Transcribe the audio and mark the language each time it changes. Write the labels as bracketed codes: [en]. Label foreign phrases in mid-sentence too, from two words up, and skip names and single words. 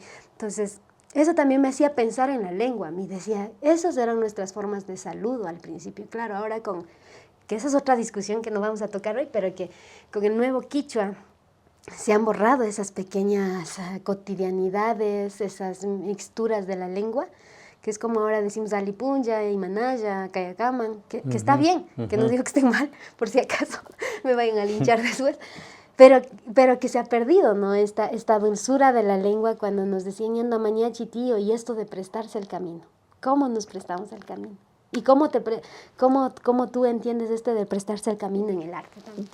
[es] Entonces, eso también me hacía pensar en la lengua, me decía, esas eran nuestras formas de saludo al principio. Claro, ahora que esa es otra discusión que no vamos a tocar hoy, pero que con el nuevo quichua se han borrado esas pequeñas cotidianidades, esas mixturas de la lengua, que es como ahora decimos [qu] alipunja, imanaya, kayacaman, [es] que está bien, que no digo que esté mal, por si acaso me vayan a linchar después, pero que se ha perdido, ¿no? Esta dulzura de la lengua cuando nos decían [qu] yanda mañachi [es] tío y esto de prestarse el camino. ¿Cómo nos prestamos el camino? ¿Y cómo tú entiendes de prestarse el camino en el arte también?